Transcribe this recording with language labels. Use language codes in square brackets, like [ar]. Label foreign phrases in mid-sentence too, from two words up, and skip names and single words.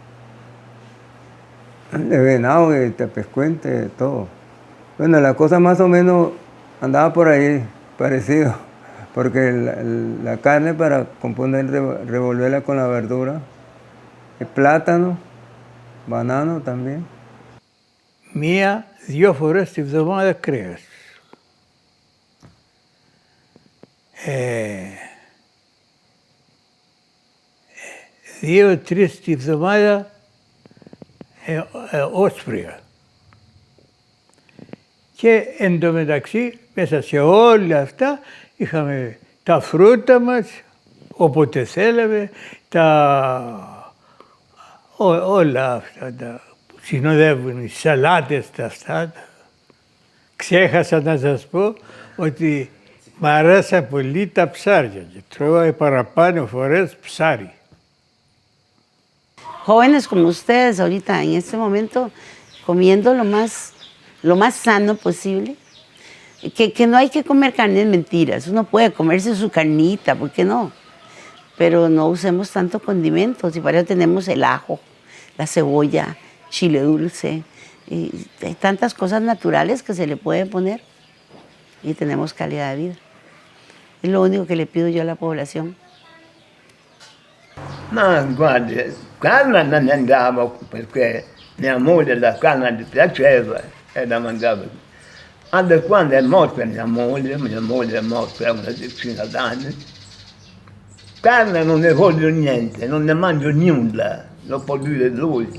[es] De venado, de tepezcuente, todo. Bueno, la cosa más o menos andaba por ahí, parecido, porque la carne para componer, revolverla con la verdura, el plátano, banano también. [el] 1-2 φορές τη βδομάδα κρέας. 2-3 τη βδομάδα όσπρια. Και εντωμεταξύ μέσα σε όλα αυτά είχαμε τα φρούτα μας, όποτε θέλαμε, όλα αυτά τα που συνοδεύουν, οι σαλάτες τα αυτά. Ξέχασα να σας πω ότι μ' αρέσαν πολύ τα ψάρια και τρώγα παραπάνω φορές ψάρι. [es] Jóvenes como ustedes ahorita en este momento comiendo lo más sano posible, que no hay que comer carnes mentiras, uno puede comerse su carnita, ¿por qué no? Pero no usemos tanto condimentos y para eso tenemos el ajo, la cebolla, chile dulce, y hay tantas cosas naturales que se le puede poner. y tenemos calidad de vida. Es lo único que le pido yo a la población. [it] Ma guardi, carne non ne andavo perché mia moglie la carne gli piaceva e la mangiava. Anche quando è morta mia moglie è morta a una decina d'anni, carne non ne voglio niente, non ne mangio nulla, lo può dire lui.